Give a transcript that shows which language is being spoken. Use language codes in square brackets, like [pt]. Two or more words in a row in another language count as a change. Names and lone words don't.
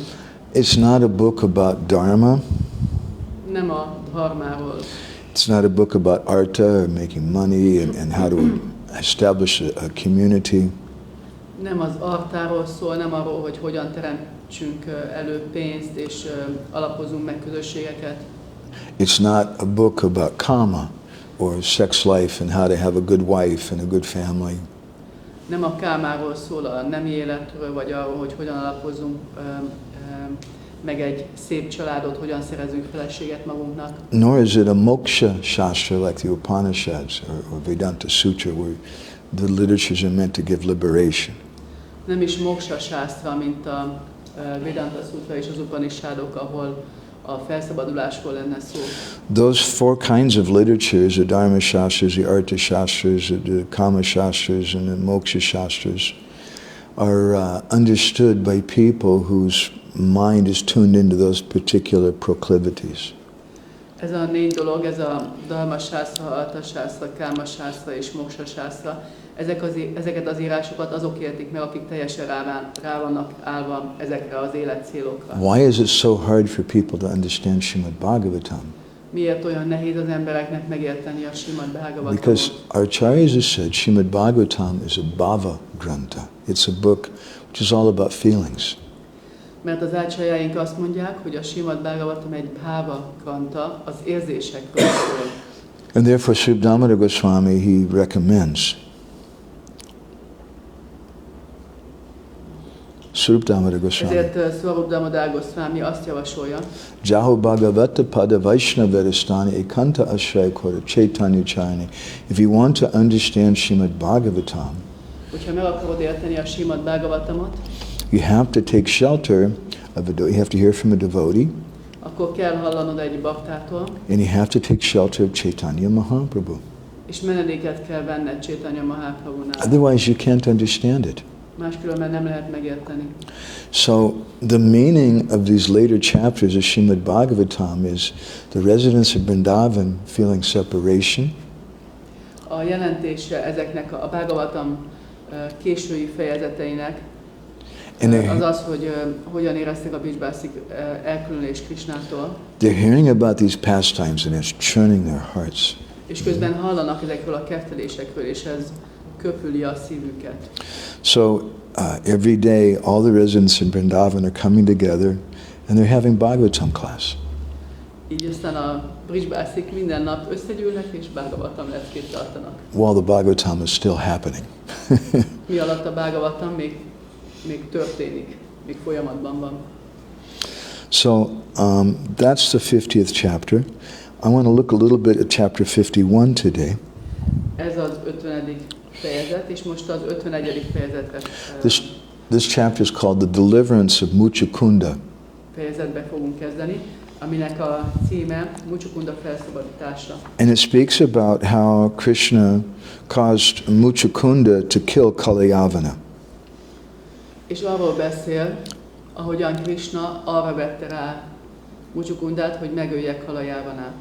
[en] It's not a book about dharma. [hu] Nem a dharmáról. [en] It's not a book about artha or making money and how to establish a community. [hu] Nem az artáról szól, nem arról, hogy hogyan teremtsünk elő pénzt és alapozunk meg közösségeket. [en] It's not a book about kama or sex life and how to have a good wife and a good family. [hu] Nem a kámáról szól, a nemi életről, vagy arról, hogy hogyan alapozunk meg egy szép családot, hogyan szerezünk feleséget magunknak. [en] Nor is it a [sa] moksha shastra [en] like the Upanishads or Vedanta Sutra where the literatures are meant to give liberation. [hu] Nem is [sa] moksha shastra, [hu] mint a Vedanta Sutra és az Upanishadok, ahol a felszabadulásról lenne szó. [en] Those four kinds of literatures, the [sa] Dharma Shastras, [en] the [sa] Artha Shastras, [en] the [sa] Kama Shastras, [en] and the [sa] Moksha Shastras, [en] are understood by people whose mind is tuned into those particular proclivities. [hu] Ez a négy dolog, ez a [sa] Dharma Shastra, Artha Shastra, Kama Shastra [hu] és [sa] Moksha Shastra, [hu] ezeket az írásokat azok értik meg, akik teljesen rá vannak állva ezekre az életcélokra. [en] Why is it so hard for people to understand Srimad Bhagavatam? [hu] Miért olyan nehéz az embereknek megérteni a Srimad Bhagavatamot? [en] Because Acharyas has said Srimad Bhagavatam is a [sa] bhava granta. [en] It's a book which is all about feelings. [hu] Mert az ácsarjáink azt mondják, hogy a Srimad Bhagavatam egy [sa] bhava granta, [hu] az érzésekről szól. [en] And therefore Sri Damodar Goswami, he recommends Swarup Damodar Goswami. [hu] Ezért Swarup Damodar Goswami azt javasolja, [bn] যাহ ভাগবত পড় বৈষ্ণবস একান্ত আশ্রয় কর চৈতন্য চরণে. [en] If you want to understand Srimad Bhagavatam, [hu] hogyha meg akarod érteni a Srimad Bhagavatamot, [en] you have to take shelter of you have to hear from a devotee, [hu] akkor kell hallanod egy baktától, [en] and you have to take shelter of Chaitanya Mahaprabhu. [hu] És menedéket kell venned Chaitanya Mahaprabhunál. [en] Otherwise you can't understand it. [hu] Máskülönben nem lehet megérteni. [en] So the meaning of these later chapters of Srimad Bhagavatam is the residents of Vrindavan feeling separation. [hu] A jelentése ezeknek a Bhagavatam késői fejezeteinek az az, hogy hogyan érezték a Brijbászik elkülönülés Krishnától. [en] They're hearing about these pastimes and it's churning their hearts. [hu] És közben hallanak ezekről a kettelésekről, és ez köpüli a szívüket. [en] So every day all the residents in Vrindavan are coming together and they're having Bhagavatam class. [hu] Így aztán a Brijbászik minden nap összegyűlnek és Bhagavatam leckét tartanak. [en] While the Bhagavatam is still happening. [hu] Mi alatt a Bhagavatam még történik, még folyamatban van. [en] So that's the 50th chapter. I want to look a little bit at chapter 51 today. [hu] Ez az 50. fejezet, és most az 51. fejezetre. [en] This chapter is called The Deliverance of Muchukunda. [hu] Fejezetbe fogunk kezdeni. aminek a címe Mucsukunda felszabadítása. [en] And it speaks about how Krishna caused Muchukunda to kill Kalayavana. [hu] És arról beszél, ahogyan Krishna arra vette rá Mucsukundát, hogy megölje Kalajavanát.